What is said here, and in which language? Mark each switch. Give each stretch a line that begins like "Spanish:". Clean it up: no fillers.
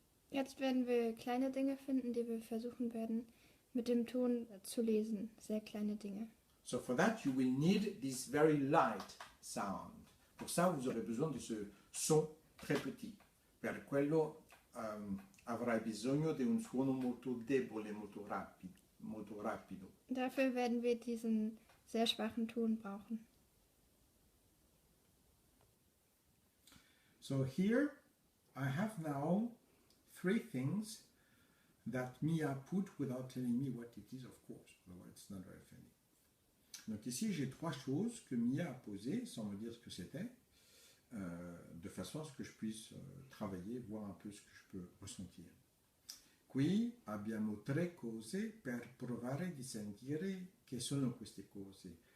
German: Jetzt werden wir kleine Dinge finden, die wir versuchen werden, mit dem Ton zu lesen. Sehr kleine Dinge.
English: So for that you will need this very light sound.
French: Pour ça, vous aurez besoin de ce son très petit.
Italian: Per quello avrai bisogno di un suono molto debole, molto rapido.
German: Dafür werden wir diesen sehr schwachen Ton brauchen.
English: So here I have now 3 things that Mia put without telling me what it is, of course. Otherwise it's not very funny.
French: Donc ici j'ai 3 choses que Mia a posées sans me dire ce que c'était, de façon à ce que je puisse travailler, voir un peu ce que je peux ressentir.
Italian: Qui abbiamo 3 cose per provare di sentire che sono queste cose.